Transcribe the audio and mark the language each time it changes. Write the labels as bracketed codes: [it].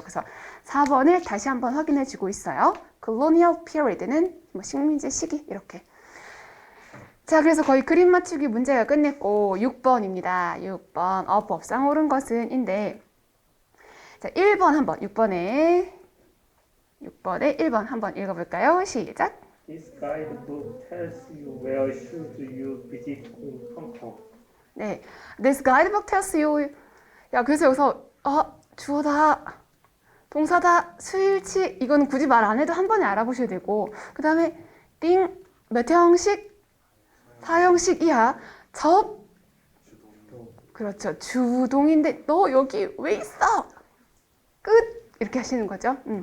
[ko] 그래서 4번을 다시 한번 확인해주고 있어요. colonial period는 뭐 식민지 시기 이렇게. 자, 그래서 거의 그림 맞추기 문제가 끝냈고 6번입니다. 6번 법상 옳은 것은 인데 자, 1번 한번 6번에 1번 한번 읽어볼까요? 시작. [en] This guidebook tells you where should you visit in Hong Kong. [ko] 네, [en] This guidebook tells you. [ko] 야, 그래서 여기서 주어다, 동사다, 수일치 이건 굳이 말 안 해도 한 번에 알아보셔야 되고 그 다음에 몇 형식? 4형식이야. 그렇죠. 주동인데 너 여기 왜 있어? 끝! 이렇게 하시는 거죠.